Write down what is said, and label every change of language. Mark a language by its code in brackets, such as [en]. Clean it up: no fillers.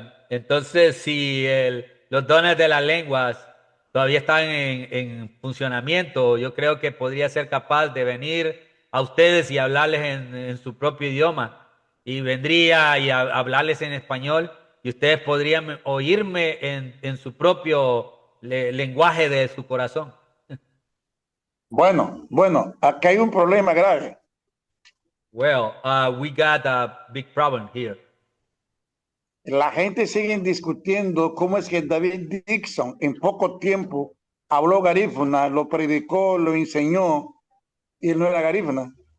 [es] Entonces, si los dones de las lenguas todavía están en funcionamiento, yo creo que podría ser capaz de venir a ustedes y hablarles en su propio idioma. Y vendría y hablarles en español y ustedes podrían oírme en su propio lenguaje de su corazón. Bueno, aquí hay un problema grave. [en] Well, we got a big problem here. [es] La gente sigue discutiendo cómo es que David Dixon en poco tiempo habló garífuna, lo predicó, lo enseñó y él no era garífuna.